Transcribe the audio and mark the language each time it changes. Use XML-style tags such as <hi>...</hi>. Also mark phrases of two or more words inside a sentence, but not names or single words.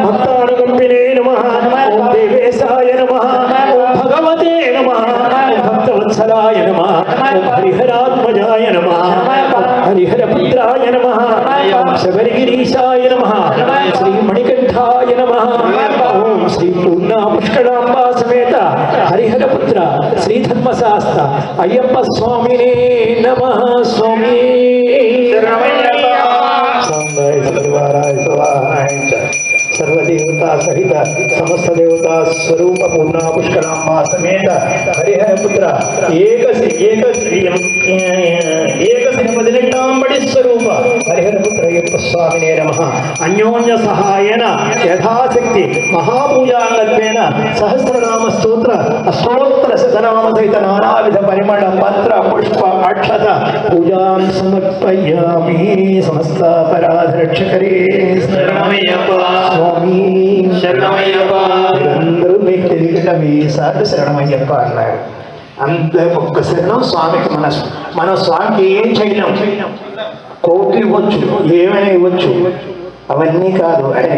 <sa>భక్తానుకంపినే నమః ఓం దేవేశాయ నమః ఓం భగవతే నమః ఓం భక్తవత్సలాయ నమః ఓం హరిహరాత్మజాయ నమః ఓం హరిహరపుత్రాయ నమః ఓం శబరిగిరీశాయ నమః శ్రీ మణికంఠాయ నమః ఓం శ్రీ పూర్ణా పుష్కళాంబా సమేత హరిహరపుత్ర శ్రీ ధర్మశాస్త్ర అయ్యప్ప స్వామినే నమః. స్వామి सर्वदेवता सहित समस्त देवता स्वरूप पूर्णा पुष्कलांबा समेत हरिहर पुत्र एकसिंहपदिनेट्टांबडि स्वरूप हरिहर पुत्र अय्यप्प स्वामिने नमः. अन्योन्य सहायेन यथाशक्ति महापूजांगत्वेन सहस्रनाम स्तोत्र अष्टोत्तर शतनाम सहित नानाविध परिमळ पत्र पुष्प अक्षत पूजां समर्पयामि. समस्त अपराध रक्षकरे స్వామి శరణమయ్యప్ప.</sa> <te>అందరూ మీకు తెలియకుండా వీసార్లు శరణమయ్యప్ప అన్నారు. అంత ఒక్క శరణం స్వామికి. మన స్వామికి ఏం చేయలేం. కోట్లు ఇవ్వచ్చు, ఏమైనా ఇవ్వచ్చు, అవన్నీ కాదు.</te>